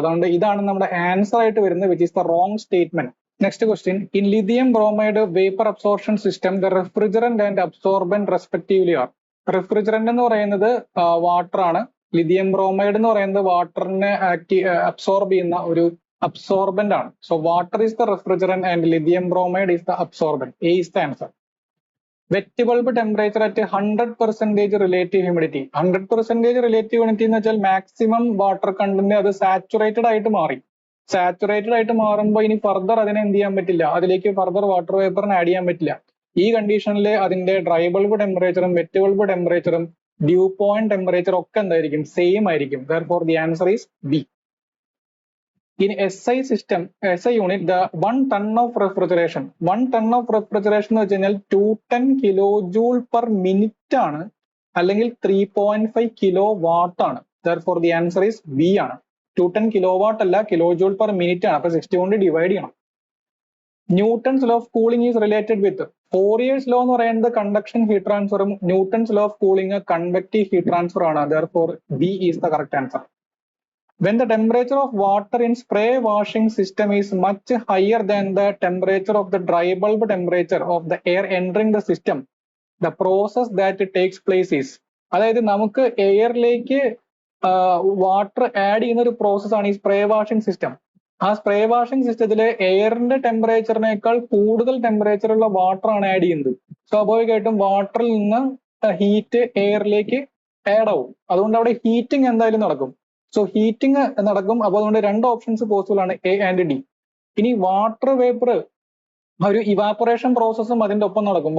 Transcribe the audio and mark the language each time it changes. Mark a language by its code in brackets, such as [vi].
[ml] അതുകൊണ്ട് ഇതാണ് നമ്മുടെ ആൻസർ ആയിട്ട് വരുന്നത്, [en] Which is the wrong statement. Next question, in lithium bromide vapour absorption system the refrigerant and absorbent respectively are. [ml] Refrigerant എന്ന് പറയുന്നത് വാട്ടർ ആണ്. ലിഥിയം ബ്രോമൈഡ് എന്ന് പറയുന്നത് വാട്ടറിനെ അബ്സോർബ് ചെയ്യുന്ന ഒരു absorbent ആണ്. [en] So water is the refrigerant and lithium bromide is the absorbent. A is the answer. Wet bulb temperature at 100% relative humidity. [ml] 100% relative humidity എന്ന് വെച്ചാൽ മാക്സിമം വാട്ടർ കണ്ടന്റ് അത് saturated ആയിട്ട് മാറി. സാച്ചുറേറ്റഡ് ആയിട്ട് മാറുമ്പോൾ ഇനി ഫർദർ അതിനെ എന്ത് ചെയ്യാൻ പറ്റില്ല, അതിലേക്ക് ഫർദർ വാട്ടർ വേപ്പറിന് ആഡ് ചെയ്യാൻ പറ്റില്ല. ഈ കണ്ടീഷനിൽ അതിന്റെ dry bulb ടെമ്പറേച്ചറും wet bulb ടെമ്പറേച്ചറും due point temperature ഒക്കെ എന്തായിരിക്കും, സെയിം ആയിരിക്കും. [en] Therefore the answer is B. In SI system, SI unit, the 1 ton of refrigeration [ml] എന്ന് വെച്ച് കഴിഞ്ഞാൽ [en] 210 kilojoule per minute ആണ്, അല്ലെങ്കിൽ 3.5 kilowatt ആണ്. Therefore the answer is B ആണ്. 210 kilowatt അല്ല, kilojoule per minute ആണ്. [ml] അപ്പൊ 60 കൊണ്ട് ഡിവൈഡ് ചെയ്യണം. [en] Newton's law of cooling is related with Fourier's law എന്ന് പറയുന്നത് conduction heat ട്രാൻസ്ഫറും Newton's law of cooling convective heat transfer ആണ്. Therefore B is the correct answer. When the temperature of water in spray washing system is much higher than the temperature of the dry bulb temperature of the air entering the system, the process that takes place is, [ml] അതായത് നമുക്ക് എയറിലേക്ക് water add ചെയ്യുന്ന ഒരു process ആണ് ഈ spray washing system. ആ spray washing സിസ്റ്റത്തില് എയറിന്റെ ടെമ്പറേച്ചറിനേക്കാൾ കൂടുതൽ temperature ഉള്ള water ആണ് ആഡ് ചെയ്യുന്നത്. സ്വാഭാവികമായിട്ടും വാട്ടറിൽ നിന്ന് ഹീറ്റ് എയറിലേക്ക് ആഡ് ആവും. അതുകൊണ്ട് അവിടെ ഹീറ്റിംഗ് എന്തായാലും നടക്കും. സോ ഹീറ്റിംഗ് നടക്കും. അപ്പൊ അതുകൊണ്ട് രണ്ട് ഓപ്ഷൻസ് പോസിബിൾ ആണ്, എ ആൻഡ് ഡി. ഇനി വാട്ടർ വേപ്പർ ഒരു ഇവാപറേഷൻ പ്രോസസ്സും അതിന്റെ ഒപ്പം നടക്കും.